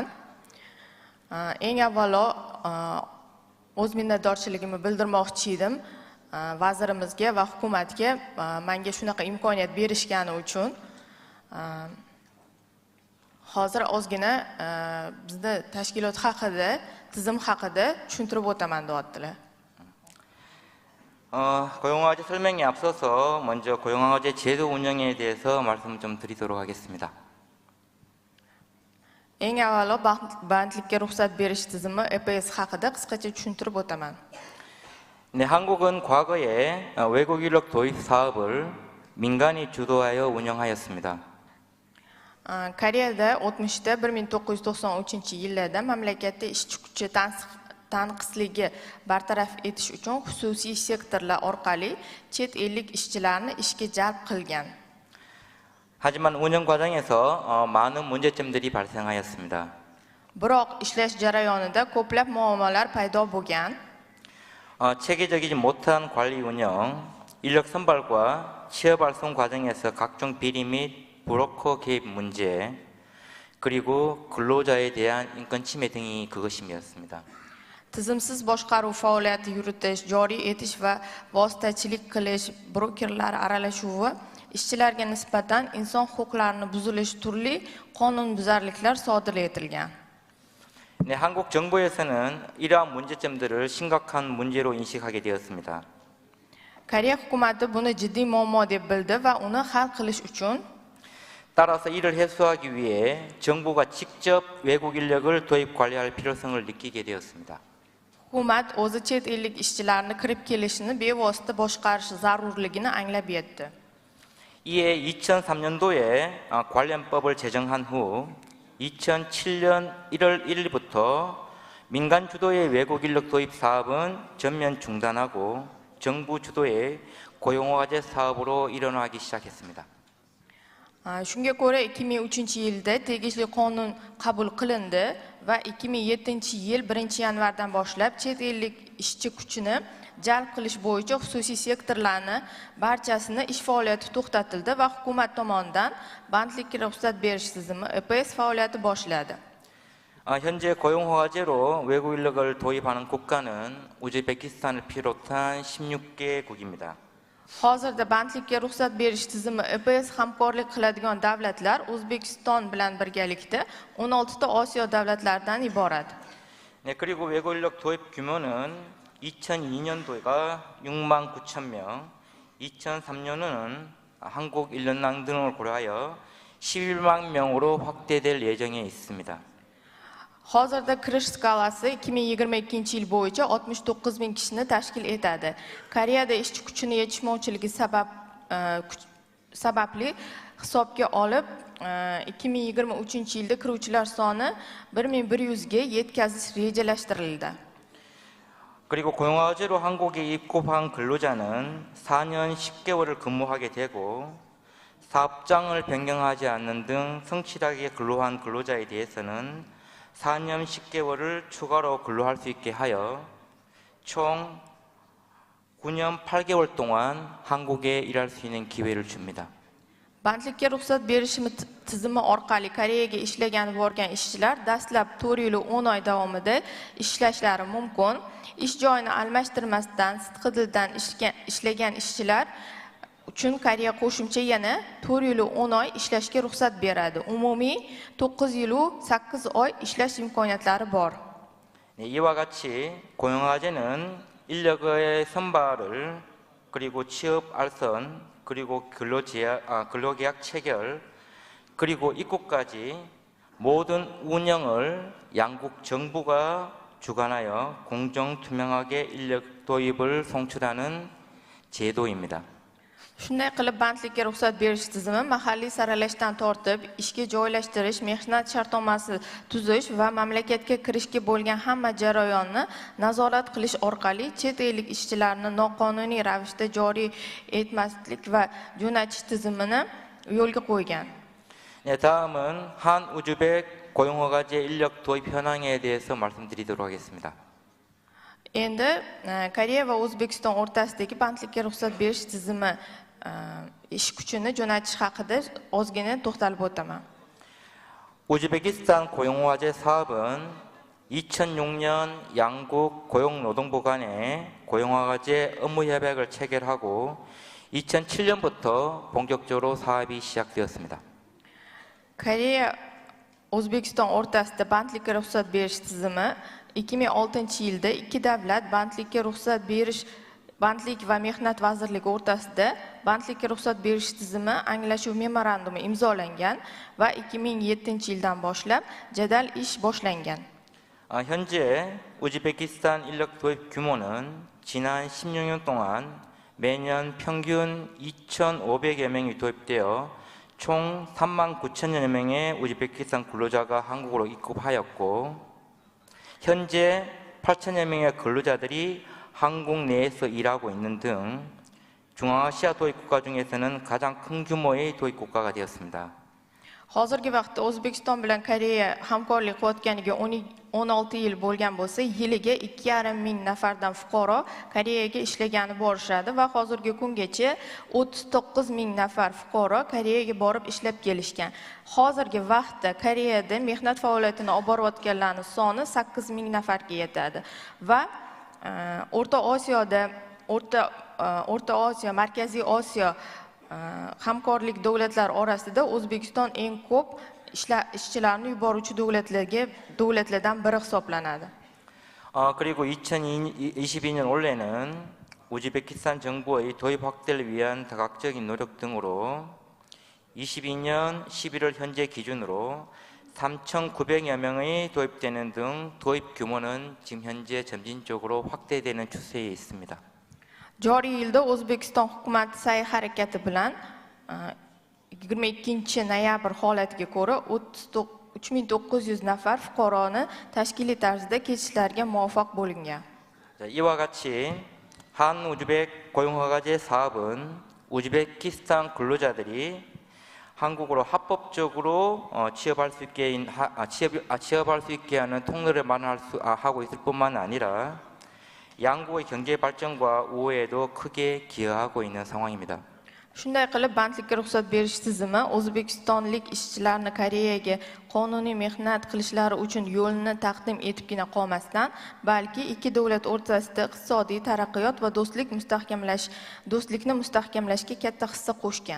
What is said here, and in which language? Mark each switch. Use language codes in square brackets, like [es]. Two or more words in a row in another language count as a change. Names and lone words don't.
[uz] Eng avvalo o'z minnatdorchiligimni bildirmoqchi edim vazirimizga va hukumatga menga shunaqa imkoniyat berishgani uchun. Hozir ozgina bizni tashkilot haqida, tizim haqida tushuntirib o'taman deyaptilar. [ko] 고용화재 설명에 앞서서 먼저 고용화재 제도 운영에 대해서 말씀 좀 드리도록 하겠습니다. [uz] Eng avvalo bandlikka ruxsat berish tizimi EPS haqida qisqacha tushuntirib o'taman. [ko] 네, 한국은 과거에 외국 인력 도입 사업을 민간이 주도하여 운영하였습니다. [uz] Koreyada 60da 1993-yillarda mamlakatda ishchi kuchi tanqisligi bartaraf etish uchun xususiy sektorlar orqali chet ellik ishchilarni ishga jalb qilgan. [ko] 하지만 운영 과정에서 많은 문제점들이 발생하였습니다. [uz] Biroq ishlash jarayonida ko'plab muammolar paydo bo'lgan. [ko] 체계적이지 못한 관리 운영, 인력 선발과 취업 활성 과정에서 각종 비리 및 브로커 개입 문제, 그리고 근로자에 대한 인권 침해 등이 그것이었습니다. [uz] Tizimsiz boshqaruv faoliyati yuritish, joriy etish va vositachilik qilish, brokerlar aralashuvi, ishchilarga nisbatan inson huquqlarini buzilish turli qonunbuzarliklar sodir etilgan. [ko] 네, 한국 정부에서는 이러한 문제점들을 심각한 문제로 인식하게 되었습니다. [uz] Koreya hukumati buni jiddiy muammo deb bildi va uni hal qilish uchun [ko] 따라서 이를 해소하기 위해 정부가 직접 외국 인력을 도입 관리할 필요성을 느끼게 되었습니다. [uz] hukumat o'zi chet ellik ishchilarni kirib kelishini bevosita boshqarish zarurligini anglab yetdi. [ko] 이에 2003년도에 관련법을 제정한 후 2007년 1월 1일부터 민간 주도의 외국 인력 도입 사업은 전면 중단하고 정부 주도의 고용화재 사업으로 일어나기 시작했습니다. [uz] Shunga ko'ra 2003-yilda tegishli qonun qabul qilindi va 2007-yil 1-yanvardan boshlab chet ellik ishchi kuchini jalb qilish bo'yicha xususiy sektorlarni barchasini ish faoliyati to'xtatildi va hukumat tomonidan bandlikka ruxsat berish tizimi EPS faoliyati boshladi. [ko] 현재 고용화재로 외국 인력을 도입하는 국가는 우즈베키스탄을 비롯한 16개국입니다. [uz] Hozirda bandlikka ruxsat berish tizimi EPS hamkorlik qiladigan davlatlar O'zbekiston bilan birgalikda 16 ta Osiyo davlatlaridan iborat. [ko] 네, 그리고 외국 인력 도입 규모는 2002년도가 6만 9천 명, 2003년은 한국 인력난 등을 고려하여 11만 명으로 확대될 예정에 있습니다. [uz] Hozirda kirish skalasi 2022-yil bo'yicha 69,000 kishini tashkil etadi. Koreyada ishchi kuchini yetishmovchiligi sababli hisobga olib 2023-yilda kiruvchilar soni 1100 ga yetkazish rejalashtirildi. [ko] 그리고 고용화제로 한국에 입국한 근로자는 4년 10개월을 근무하게 되고 사업장을 변경하지 않는 등 성실하게 근로한 근로자에 대해서는 4년 10개월을 추가로 근로할 수 있게 하여 총 9년 8개월 동안 한국에 일할 수 있는 기회를 줍니다. [uz] Bandlikka ruxsat berish tizimi orqali Koreyaga ishlagan borgan ishchilar dastlab 4 yil 10 oy davomida ishlashlari mumkin. Ish joyini almashtirmasdan sidqidildan ishlagan ishchilar uchun Koreya qo'shimcha yana 4 yil 10 oy ishlashga ruxsat beradi. Umumiy 9 yil 8 oy ishlash imkoniyatlari bor. [ko] 이와 같이 고용화제는 인력의 선발을 그리고 취업 알선 그리고 근로계약 체결 그리고 입국까지 모든 운영을 양국 정부가 주관하여 공정 투명하게 인력 도입을 송출하는 제도입니다. [uz] Shunday qilib bandlikka ruxsat berish tizimi mahalliy saralashdan tortib ishga joylashtirish, mehnat shartnomasi tuzish va mamlakatga kirishga bo'lgan hamma jarayonni nazorat qilish orqali chet ellik ishchilarni noqonuniy ravishda joriy etmaslik va jo'natish tizimini yo'lga qo'ygan. [ko] 네, 다음은 한 우즈벡 고용허가제 인력 도입 현황에 대해서 말씀드리도록 하겠습니다. [uz] Endi Koreya va O'zbekiston o'rtasidagi bandlikka ruxsat berish tizimi ish kuchini jo'natish haqida ozgina to'xtalib o'taman. [ko] 우즈베키스탄 고용화제 사업은 2006년 양국 고용노동부 간에 고용화제 업무 협약을 체결하고 2007년부터 본격적으로 사업이 시작되었습니다. [uz] Koreya O'zbekiston o'rtasida bandlikka ruxsat berish tizimi 2006-yilda ikki davlat bandlikka ruxsat berish Bandlik va Mehnat vazirligi o'rtasida bandlikka ruxsat berish tizimi anglashuv memorandumi imzolangan va 2007-yildan boshlab jadal ish boshlangan. [ko] 현재 우즈베키스탄 인력 도입 규모는 지난 16년 동안 매년 평균 2,500여 명이 도입되어 총 39,000여 명의 우즈베키스탄 근로자가 한국으로 입국하였고 현재 8,000여 명의 근로자들이 한국 내에서 일하고 있는 등 중앙아시아 도입국가 중에서는 가장 큰 규모의 도입국가가 되었습니다. [uz] Hozirgi vaqtda O'zbekiston bilan Koreya hamkorlik qilayotganiga 16 yil bo'lgan bo'lsa, yiliga 2,5 ming nafardan fuqaro Koreyaga ishlagani borishadi va hozirgi kungacha 39 ming nafar fuqaro Koreyaga borib ishlab kelishgan. Hozirgi vaqtda Koreyada mehnat faoliyatini olib borayotganlarning soni 8 ming nafarga yetadi va O'rta Osiyo, Markaziy Osiyo hamkorlik davlatlar orasida O'zbekiston eng ko'p ishchilarni yuboruvchi davlatlardan biri hisoblanadi. [ko] 그리고 2022년 올해는 우즈베키스탄 정부의 도입 확대를 위한 다각적인 노력 등으로 22년 11월 현재 기준으로 3,900여 명이 도입되는 등 도입 규모는 지금 현재 점진적으로 확대되는 추세에 있습니다. [uz] Joriy yilda O'zbekiston hukumati sa'y-harakati bilan 22-noyabr holatiga ko'ra 3900 nafar fuqaroni tashkiliy tarzda ketishlarga muvaffaq bo'lingan. [ko] 이와 같이 한 우즈벡 고용허가제 사업은 우즈베키스탄 근로자들이 한국으로 합법적으로 취업할 수 있게 하는 통로를 마련하고 있을 뿐만 아니라 양국의 경제 발전과 우호에도 크게 기여하고 있는 상황입니다. [uz] Shunday qilib bandlikka ruxsat berish tizimi O'zbekistonlik ishchilarni Koreyaga qonuniy mehnat qilishlari uchun yo'lni taqdim etibgina qolmasdan, balki ikki davlat o'rtasida iqtisodiy taraqqiyot va do'stlikni mustahkamlashga katta hissa qo'shgan.